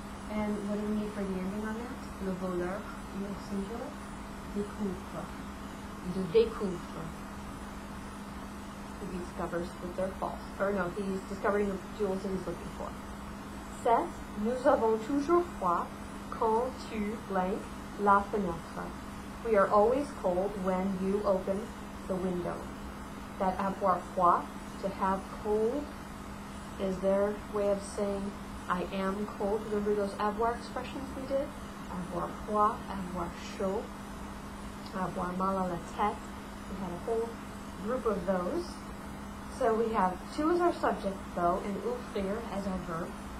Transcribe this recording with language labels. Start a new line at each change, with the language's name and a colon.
English: And what do we need for the ending on that?
French: Le voleur, il singular, découvre. De découvre.
English: He discovers that they're false. Or no, he's discovering the jewels that he's looking for. 7.
French: Nous avons toujours froid quand tu blank la fenêtre.
English: We are always cold when you open the window. That
French: avoir froid,
English: to have cold, is their way of saying I am cold. Remember those avoir expressions we did?
French: Avoir froid, avoir chaud, avoir mal à la tête.
English: We had a whole group of those. So we have tu as our subject, though, and ouvrir as our verb.